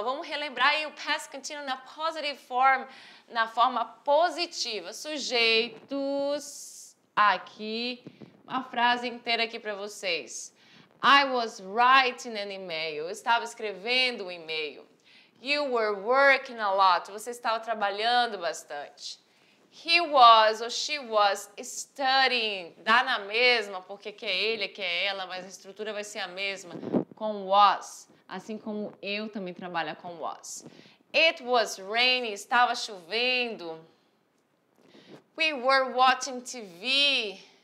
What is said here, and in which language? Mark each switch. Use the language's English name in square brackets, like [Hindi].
[Portuguese] Vamos relembrar aí o past continuous na positive form, na forma positiva. Sujeitos, aqui, uma frase inteira aqui para vocês. [English] I was writing an email. [Portuguese] Eu estava escrevendo um e-mail. [English] You were working a lot. [Portuguese] Você estava trabalhando bastante. [English] He was ou she was studying. [Portuguese] Dá na mesma, porque que é ele, que é ela, mas a estrutura vai ser a mesma. Com was. Assim como eu também trabalho com was. [English] It was raining. [Portuguese] Estava chovendo. [English] We were watching TV.